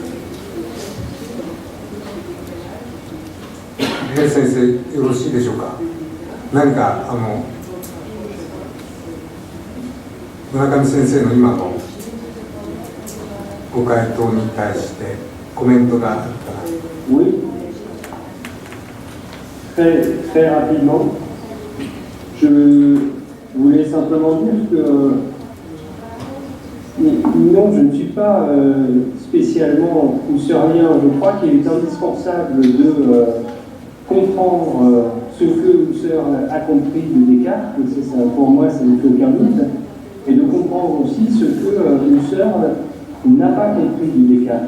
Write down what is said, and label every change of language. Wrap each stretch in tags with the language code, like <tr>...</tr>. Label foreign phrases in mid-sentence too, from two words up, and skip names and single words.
<ja>先生、よろしいでしょうか。何か村上先生の今のご回答に対してコメントがあったら。</ja> <fr>Oui, très rapidement. Je voulais simplement dire que non, je ne suis pas spécialement husserlien. Je crois qu'il est indispensable de comprendre ce que Husserl a compris de Descartes, et ça, pour moi ça ne fait aucun doute, et de comprendre aussi ce que Husserl n'a pas compris de Descartes.</fr>